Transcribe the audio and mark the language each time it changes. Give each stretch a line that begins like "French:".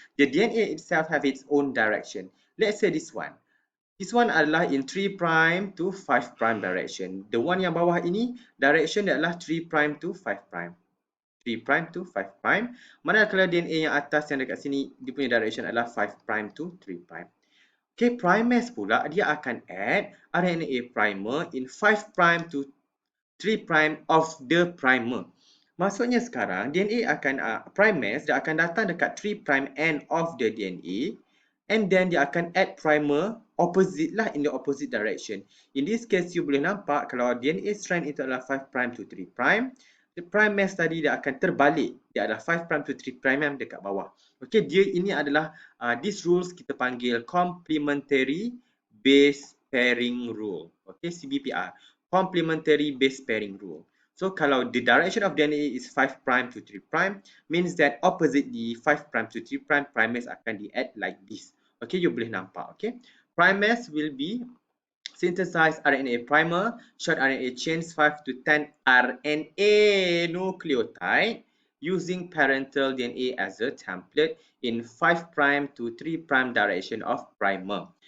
English: The DNA itself have its own direction. Let's say this one. This one
Malay: adalah
English: in 3' to 5' direction.
Malay: The one yang bawah ini direction dia adalah 3' to 5'. 3' to 5'. Manakala DNA yang atas yang dekat sini dia punya direction adalah 5' to 3'.
English: Okay, primase pula dia akan add RNA primer in 5' to 3' of the primer.
Malay: Maksudnya sekarang DNA akan primase dia akan datang dekat 3' end of the DNA and then dia akan add primer opposite lah,
English: in the opposite direction.
Malay: In this case you boleh nampak kalau DNA strand itu adalah 5' to 3', the primase tadi dia akan terbalik. Dia adalah 5' to 3' yang dekat bawah. Okey, dia ini adalah
English: these rules
Malay: kita panggil complementary base pairing rule.
English: Okey, CBPR. Complementary base pairing rule. So
Malay: kalau
English: the direction of DNA is 5' to 3', means that opposite the 5' to 3', primase akan di add like this. Okay,
Malay: you boleh nampak.
English: Okay, primase will be synthesize RNA primer, short RNA chains 5 to 10 RNA nucleotide using parental DNA as a template in 5' to 3' direction of primer.